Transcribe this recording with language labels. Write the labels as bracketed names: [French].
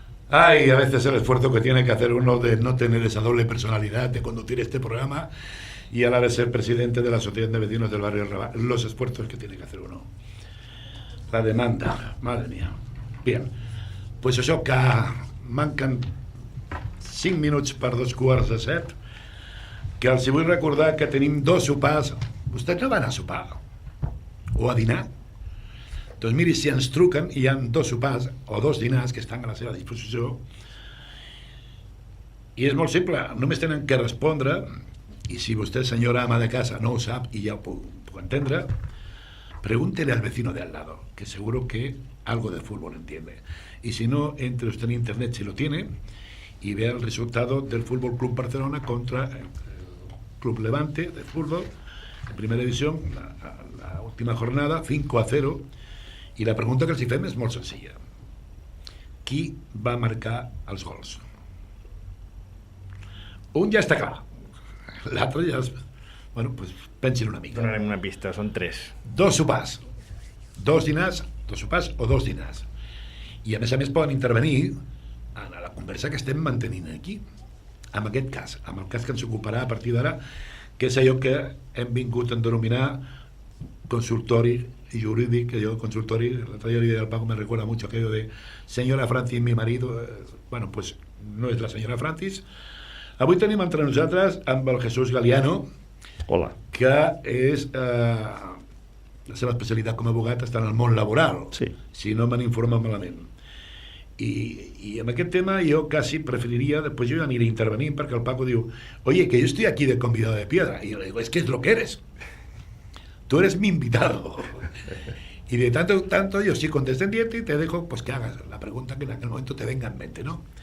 [Spanish] Ay, a veces el esfuerzo que tiene que hacer uno de no tener esa doble personalidad, de conducir este programa y a la vez ser presidente de la Asociación de Vecinos del Barrio Raval. Los esfuerzos que tiene que hacer uno. La demanda, madre mía. [Catalan] Bien, pues això que manquen 5 minuts per 2:45, que els vull recordar que tenim 2 sopars. Vostès no van a sopar o a dinar? Doncs miri, si ens truquen, hi ha 2 sopars o 2 dinars que estan a la seva disposició, i és molt simple, només tenen que respondre, i si vostè, senyora ama de casa, no ho sap i ja ho puc entendre, [Spanish] pregúntele al vecino de al lado, que seguro que algo de fútbol entiende. Y si no, entre usted en internet si lo tiene y vea el resultado del Fútbol Club Barcelona contra el Club Levante de fútbol, en primera división, la última jornada, 5-0. [Catalan] I la pregunta que els hi fem és molt senzilla. Qui va marcar els gols? Un ja està clar. L'altre ja... Bueno, pues pensin una mica. Donarem una pista, són 3. 2 sopars. 2 dinars, 2 sopars o 2 dinars. I a més poden intervenir en la conversa que estem mantenint aquí. En aquest cas, amb el cas que ens ocuparà a partir d'ara, que és allò que hem vingut a denominar consultori jurídic, que yo consultori, [Spanish] la trayectoria del Paco me recuerda mucho aquello de señora Francis, mi marido. [Catalan] Bueno, pues no és la senyora Francis. Avui tenim entre nosaltres amb el Jesús Galiano. Hola. Que és la seva especialitat com a abogat està en el món laboral, sí. Si no m'han informat malament. I en aquest tema jo quasi preferiria, després jo aniré intervenint perquè el Paco diu, [Spanish] oye, que yo estoy aquí de convidado de piedra, y yo le digo, es que es lo que eres, tú eres mi invitado. Y de tanto yo soy condescendiente y te dejo pues que hagas la pregunta que en aquel momento te venga en mente, ¿no?